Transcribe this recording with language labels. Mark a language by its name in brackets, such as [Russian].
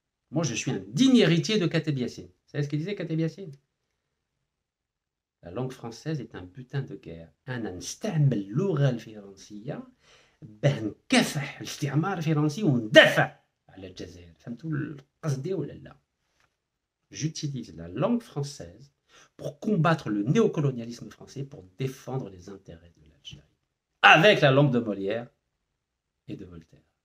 [French] Moi, je suis un digne héritier de Kateb Yassine. Vous savez ce qu'il disait, Kateb Yassine? La langue française est un butin de guerre. [Arabic] أنا نستعمل اللغة الفرنسية باه نكافح الاستعمار الفرنسي وندافع على الجزائر. فهمتوا قصدي ولا لا؟ [French] J'utilise la langue française pour combattre le néocolonialisme français, pour défendre les intérêts de l'Algérie. Avec la langue de Molière et de Voltaire.